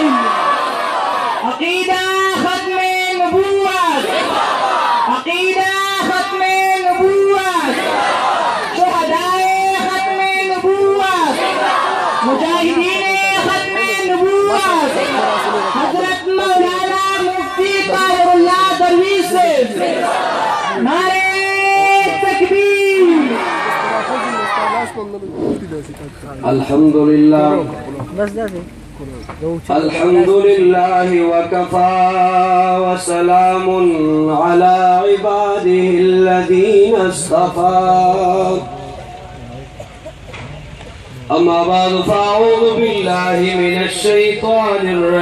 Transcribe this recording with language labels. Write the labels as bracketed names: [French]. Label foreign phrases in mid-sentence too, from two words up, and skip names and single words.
[Urdu] عقیدہ ختم نبوت، عقیدہ ختم نبوت، شہدائے ختم نبوت، مجاہدین ختم نبوت، حضرت مولانا مفتی طاہر اللہ درویش سے نعرۂ تکبیر. [Arabic] الحمد لله الحمد لله وكفى وسلام على عباده الذين اصطفى أما بعد فأعوذ بالله من الشيطان